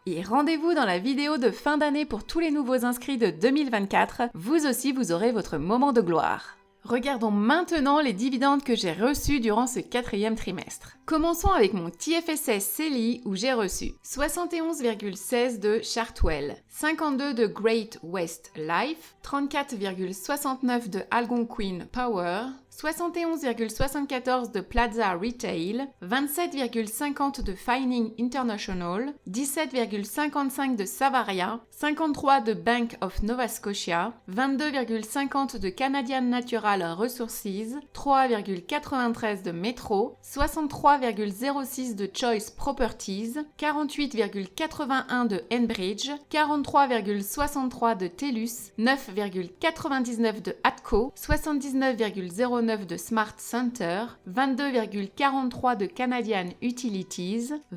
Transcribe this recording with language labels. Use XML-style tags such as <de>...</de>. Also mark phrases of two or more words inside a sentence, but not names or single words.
<fr>Et rendez-vous dans la vidéo de fin d'année pour tous les nouveaux inscrits de 2024, vous aussi vous aurez votre moment de gloire. Regardons maintenant les dividendes que j'ai reçus durant ce 4e trimestre. Commençons avec mon TFSS CELI où j'ai reçu 71,16 de Chartwell, 52 de Great West Life, 34,69 de Algonquin Power, 71,74 de Plaza Retail, 27,50 de Fining International, 17,55 de Savaria, 53 de Bank of Nova Scotia, 22,50 de Canadian Natural Resources, 3,93 de Metro, 63,06 de Choice Properties, 48,81 de Enbridge, 43,63 de TELUS, 9,99 de Atco, 79,09 de Smart Center, 22,43 de Canadian Utilities,</fr>